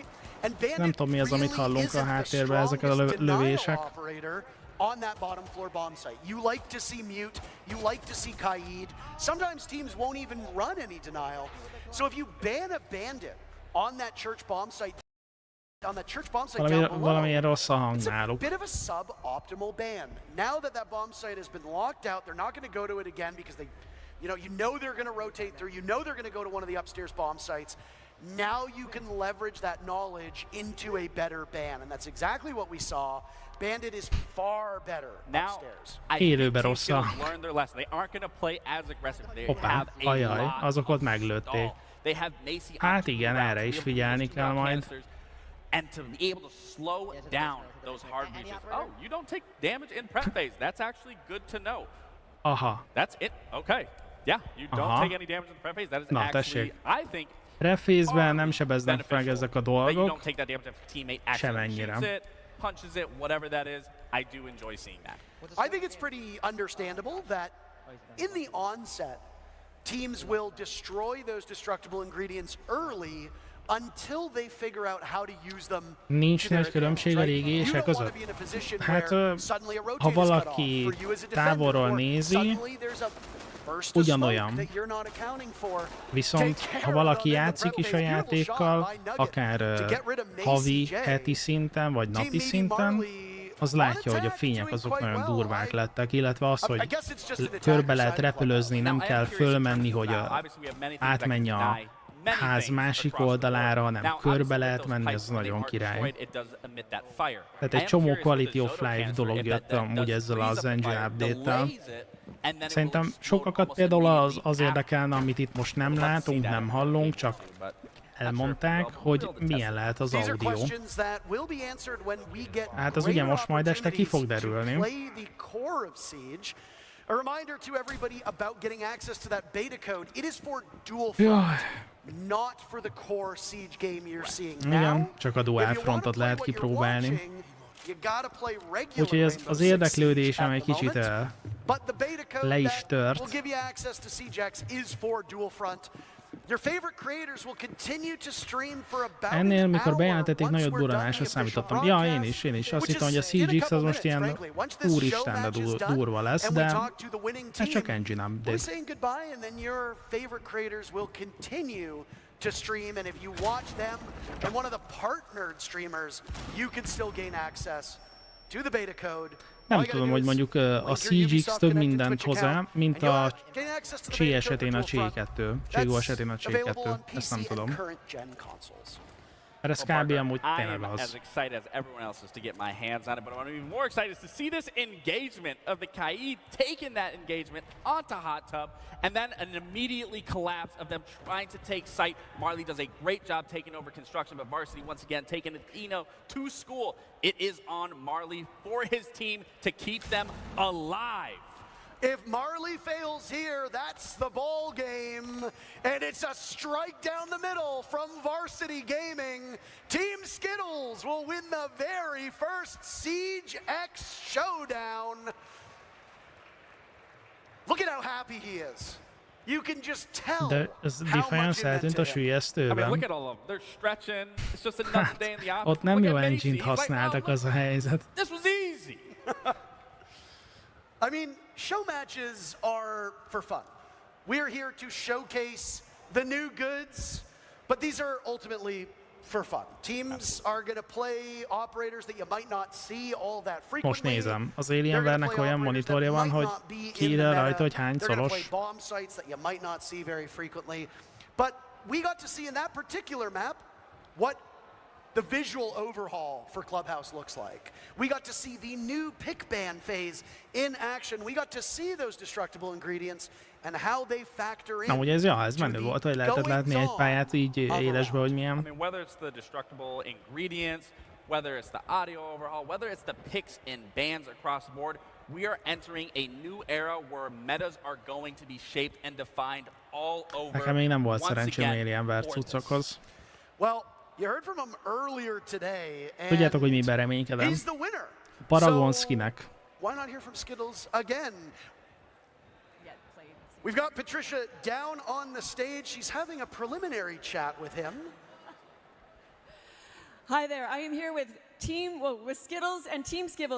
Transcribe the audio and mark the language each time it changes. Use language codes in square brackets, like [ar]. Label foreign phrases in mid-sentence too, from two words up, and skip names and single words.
[en] And Bandit really isn't the strongest denial operator on that bottom floor bomb site. You like to see Mute, you like to see Kaid. Sometimes teams won't even run any denial. So if you ban a Bandit on that church bomb site, down [hu] valami rossz a hang [en] it's a [hu] náluk. [en] bit of a suboptimal ban. Now that that bomb site has been locked out, they're not going to go to it again because they, you know they're going to rotate through. You know they're going to go to one of the upstairs bomb sites. Now you can leverage that knowledge into a better ban, and that's exactly what we saw. Bandit is far better upstairs. [hu] Élőben rossz a [en] Learn their lesson. They aren't going to play as aggressive. They [hu] hoppá, [en] have a [hu] ajaj, [en] lot [hu] azok ott meglőtték. [en] They have Macy [hu] Hát igen, erre is figyelni kell majd. [en] And to be able to slow down those hard breaches. Oh, you don't take damage in prep phase. That's actually good to know. Aha. That's it. Okay. Yeah, you don't take any damage in prep phase. That is [hu] na, [en] actually, I think, prep phase- [hu] ben nem sebeznek meg ezek a dolgok. [en] you don't take that damage if a teammate actually [hu] semennyire. [en] shoots it, punches it, whatever that is. I do enjoy seeing that. I think it's pretty understandable that in the onset, teams will destroy those destructible ingredients early until they figure out how to use them. [hu] Nincs nagy különbség a régések között. Hát, ha valaki távolról nézi, ugyanolyan. Viszont, ha valaki játszik is a játékkal, akár havi, heti szinten, vagy napi szinten, az látja, hogy a fények azok nagyon durvák lettek, illetve az, hogy körbe lehet repülözni, nem kell fölmenni, hogy átmenj a ház másik oldalára, hanem körbe lehet menni, ez nagyon király. Tehát egy csomó [en] quality of life [hu] dolog jött amúgy ezzel az [en] engine update- [hu] tel. Szerintem sokakat például az érdekelne, amit itt most nem látunk, nem hallunk, csak elmondták, hogy milyen lehet az audio. Hát az ugye most majd este ki fog derülni. [en] A reminder to everybody about getting access to that beta code. It is for dual front, not for the core Siege game you're seeing now. [hu] Igen, csak a dual frontot lehet kipróbálni. Úgyhogy az érdeklődésem egy kicsit le is tört. Ennél, mikor bejelentették, nagyobb durranásra számítottam. Ja, én is. Azt hittem, hogy a CGX az most ilyen úristen, de durva lesz, de ez csak [en] engine update. To stream, and if you watch them and one of the partnered streamers, you can still gain access to the beta code. [hu] Nem tudom, hogy mondjuk a CGX több mindent hozzá, mint a Csé esetén a Csé2, Csé esetén a Csé2, ezt nem tudom. Mert ez kb. Amúgy tényleg az. [en] As excited as everyone else is to get my hands on it, but what I'm even more excited is to see this engagement of the Kaid taking that engagement onto Hot Tub, and then an immediately collapse of them trying to take site. Marley does a great job taking over construction, but Varsity once again taking Eno to school. It is on Marley for his team to keep them alive. If Marley fails here, that's the ball game. And it's a strike down the middle from Varsity Gaming. Team Skittles will win the very first Siege X showdown. Look at how happy he is. You can just tell [hu] De ez Defiance eltűnt a sülyeztőben. [en] I mean, look at all of them. They're stretching. It's just another day in the office. [hu] Ott nem jó engine-t használtak, az a helyzet. [en] This was easy. I mean, show matches are for fun. We're here to showcase the new goods, but these are ultimately for fun. Teams are going to play operators that you might not see all that frequently. [hu] Most nézem, az Alienware-nek olyan monitorja van, hogy kiírja rajta, hogy hányszoros. [en] Bomb sites that you might not see very frequently. But we got to see in that particular map what the visual overhaul for Clubhouse looks like. We got to see the new pick ban phase in action. We got to see those destructible ingredients and how they factor in. [hu] Na, ugye ez menő volt, hogy lehetett látni egy pályát így élesbe, hogy milyen. [en] I mean, whether it's the destructible ingredients, whether it's the audio overhaul, whether it's the picks and bans across the board, we are entering a new era where metas are going to be shaped and defined all over. [hu] Nekem még nem volt szerencsém Alienware cuccokhoz. [en] Well, you heard from him earlier today, and [hu] tudjátok, hogy miben reménykedem? [en] he's the winner. [hu] Paragon skinek. [en] Why not hear from Skittles again? We've got Patricia down on the stage. She's having a preliminary chat with him. Hi there. I am here with with Skittles and Team Skittles.